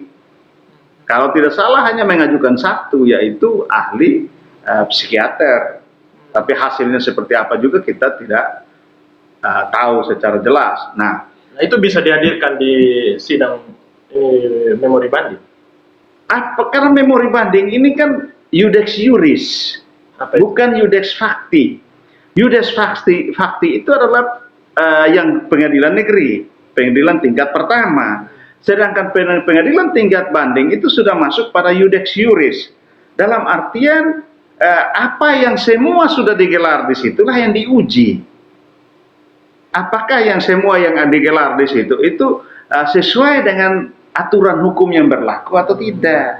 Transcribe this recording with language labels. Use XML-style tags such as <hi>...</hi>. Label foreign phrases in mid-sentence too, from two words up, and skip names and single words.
<id>Kalau tidak salah hanya mengajukan satu, yaitu ahli psikiater. Tapi hasilnya seperti apa juga kita tidak tahu secara jelas. Nah, itu bisa dihadirkan di sidang memori banding. Karena memori banding ini kan</id> <la>iudex iuris,</la> <id>bukan</id> <la>iudex facti. Iudex Facti</la> <id>itu adalah yang pengadilan negeri, pengadilan tingkat pertama. Sedangkan pengadilan tingkat banding itu sudah masuk pada</id> <la>Iudex Iuris.</la> <id>Dalam artian apa yang semua sudah digelar di situlah yang diuji. Apakah yang semua yang digelar di situ itu sesuai dengan aturan hukum yang berlaku atau tidak?</id>